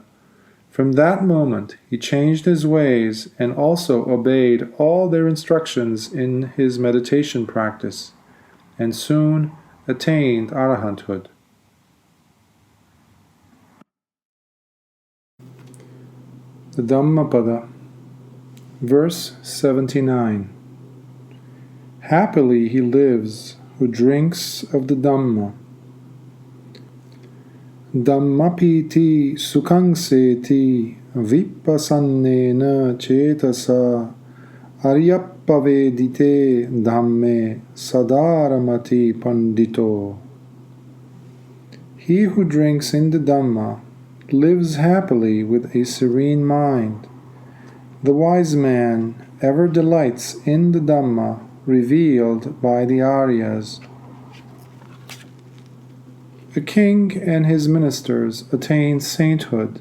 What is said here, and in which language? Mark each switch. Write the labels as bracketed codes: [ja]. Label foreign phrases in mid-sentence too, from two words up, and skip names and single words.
[en] From that moment, he changed his ways and also obeyed all their instructions in his meditation practice, and soon attained arahanthood. The Dhammapada, verse 79. Happily he lives who drinks of the Dhamma. [pi] Dhammapiti sukhang seti vipassannena cetasa aryapavedite dhamme sadaramati Paṇḍito. [en] He who drinks in the Dhamma lives happily with a serene mind. The wise man ever delights in the Dhamma revealed by the Aryas. A king and his ministers attained sainthood.